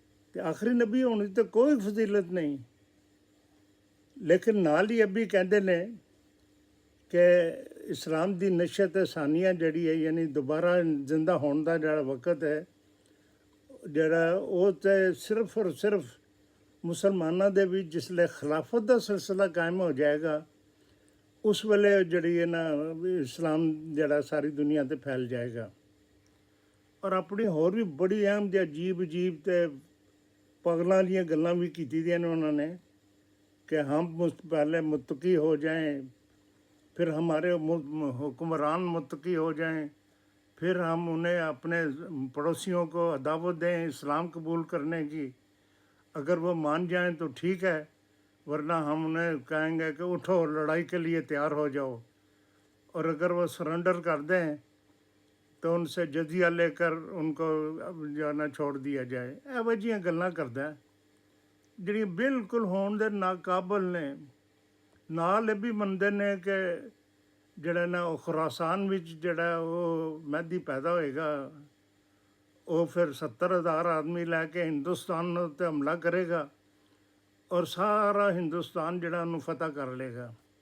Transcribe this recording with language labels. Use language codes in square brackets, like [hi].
[pa] ਅਤੇ ਆਖਰੀ ਨਬੀ ਹੋਣ ਦੀ ਤਾਂ ਕੋਈ ਫਜ਼ੀਲਤ ਨਹੀਂ। ਲੇਕਿਨ ਨਾਲ ਹੀ ਅੱਬੀ ਕਹਿੰਦੇ ਨੇ ਕਿ ਇਸਲਾਮ ਦੀ ਨਸ਼ਅਤ ਸਾਨੀਆ ਜਿਹੜੀ ਹੈ, ਯਾਨੀ ਦੁਬਾਰਾ ਜ਼ਿੰਦਾ ਹੋਣ ਦਾ ਜਿਹੜਾ ਵਕਤ ਹੈ, ਜਿਹੜਾ ਉਹ ਤਾਂ ਸਿਰਫ ਔਰ ਸਿਰਫ ਮੁਸਲਮਾਨਾਂ ਦੇ ਵਿੱਚ ਜਿਸ ਵੇਲੇ ਖਿਲਾਫਤ ਦਾ ਸਿਲਸਿਲਾ ਕਾਇਮ ਹੋ ਜਾਏਗਾ, ਉਸ ਵੇਲੇ ਜਿਹੜੀ ਹੈ ਨਾ ਇਸਲਾਮ ਜਿਹੜਾ ਸਾਰੀ ਦੁਨੀਆ 'ਤੇ ਫੈਲ ਜਾਏਗਾ। ਔਰ ਆਪਣੀ ਹੋਰ ਵੀ ਬੜੀ ਅਹਿਮ ਅਤੇ ਅਜੀਬ ਅਤੇ ਪਾਗਲਾਂ ਵਾਲੀਆਂ ਗੱਲਾਂ ਵੀ ਕੀਤੀ ਦੀਆਂ ਨੇ ਉਹਨਾਂ ਨੇ [hi] ਕਿ ਹਮ ਪਹਿਲੇ ਮੁਤਕੀ ਹੋ ਜਾएं, फिर हमारे हुक्मरान मुत्तकी हो जाएं, फिर हम उन्हें अपने पड़ोसियों को दावत दें इस्लाम कबूल करने की। अगर वो मान जाएं तो ठीक है, वरना हम उन्हें कहेंगे कि उठो लड़ाई के लिए तैयार हो जाओ, और अगर वो सरेंडर कर दें तो उनसे जजिया लेकर उनको जाना छोड़ दिया जाए। [pa] ਇਹੋ ਜਿਹੀਆਂ ਗੱਲਾਂ ਕਰਦਾ ਜਿਹੜੀਆਂ ਬਿਲਕੁਲ ਹੋਣ ਦੇ ਨਾਕਾਬਲ ਨੇ। ਨਾਲ ਇਹ ਵੀ ਮੰਨਦੇ ਨੇ ਕਿ ਜਿਹੜਾ ਨਾ ਉਹ ਖੁਰਾਸਾਨ ਵਿੱਚ ਜਿਹੜਾ ਉਹ ਮਹਿਦੀ ਪੈਦਾ ਹੋਏਗਾ, ਉਹ ਫਿਰ 70,000 ਆਦਮੀ ਲੈ ਕੇ ਹਿੰਦੁਸਤਾਨ ਉੱਤੇ ਹਮਲਾ ਕਰੇਗਾ ਔਰ ਸਾਰਾ ਹਿੰਦੁਸਤਾਨ ਜਿਹੜਾ ਉਹਨੂੰ ਫਤਿਹ ਕਰ ਲੇਗਾ।